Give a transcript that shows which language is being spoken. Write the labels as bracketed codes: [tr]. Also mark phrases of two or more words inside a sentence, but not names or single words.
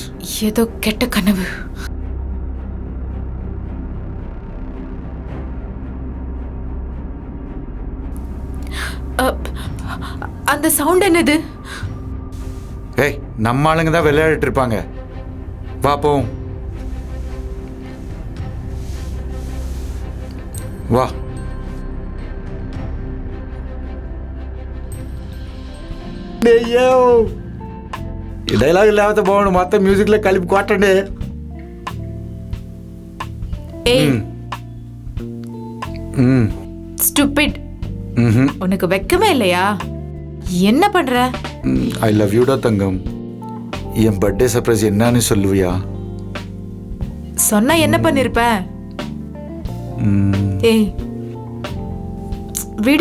[ta] ஏதோ கெட்ட கனவு. அந்த சவுண்ட் என்னது? ஏய், நம்ம ஆளுங்க தான் விளையாடிட்டு இருப்பாங்க. வா போவோம். வா. [te] డైలాగ్ లేకపోతే బాగుండు, మొత్తం మ్యూజిక్ లో కలిపి కొట్టండి. [ta] ஏய் ஸ்டூபிட். உனக்கு வெக்கமே இல்லையா? என்ன பண்ற? [en] I love you-da தங்கம். [ta] என் [en] birthday surprise [ta] என்னன்னு சொல்லுவியா? சொன்னா என்ன பண்ணிருப்ப? ஏய் விடு.